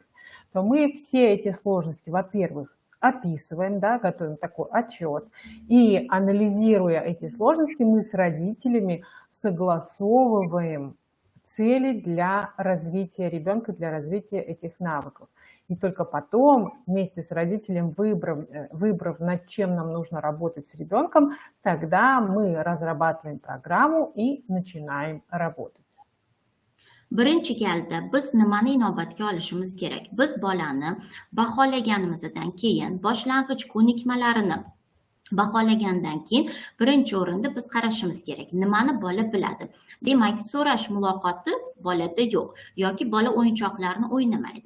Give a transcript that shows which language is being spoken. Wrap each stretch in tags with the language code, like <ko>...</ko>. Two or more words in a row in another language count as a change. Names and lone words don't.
<ru>То мы все эти сложности, во-первых, описываем, да, готовим такой отчет, и анализируя эти сложности, мы с родителями согласовываем цели для развития ребенка, для развития этих навыков. И только потом, вместе с родителем, выбрав, над чем нам нужно работать с ребенком, тогда мы разрабатываем программу и начинаем работать.</ru> <uz>Birinchi galda biz nimani inobatga olishimiz kerak? Biz bolani baholaganimizdan keyin, boshlang'ich ko'nikmalarini baholagandan keyin birinchi o'rinda biz qarashimiz kerak. Nimani bola biladi? Demak, so'rash muloqoti bolada yo'q yoki bola o'yinchoqlarni o'ynamaydi.</uz>